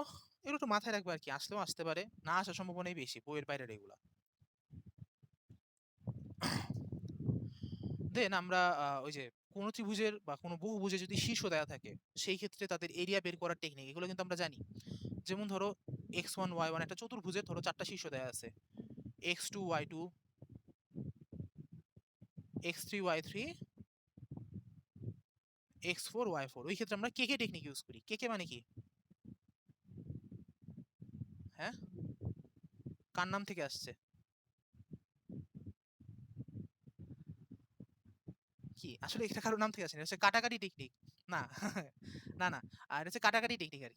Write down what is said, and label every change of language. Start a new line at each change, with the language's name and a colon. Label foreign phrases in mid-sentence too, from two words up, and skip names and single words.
Bangla: এগুলো একটু মাথায় রাখবে আর কি, আসলেও আসতে পারে, না আসার সম্ভাবনাই বেশি বইয়ের বাইরের এগুলা। দেন আমরা ওই যে কোনো ত্রিভুজের বা কোনো বহুভুজে যদি শীর্ষ দেওয়া থাকে সেই ক্ষেত্রে তাদের এরিয়া বের করার টেকনিক এগুলো কিন্তু আমরা জানি। যেমন ধরো x1 y1 একটা চতুর্ভুজের ধরো 4টা শীর্ষ দেওয়া আছে, x2 y2 x3 y3 x4 y4। ওই ক্ষেত্রে আমরা কে টেকনিক ইউজ করি। কে মানে কি? হ্যাঁ, কার নাম থেকে আসছে? কি আসলে এটা কারোর নাম থেকে আসেনি, এটা হচ্ছে কাটাকাটি টেকনিক। না না না, আর এটা হচ্ছে কাটাকাটি টেকনিক আর কি।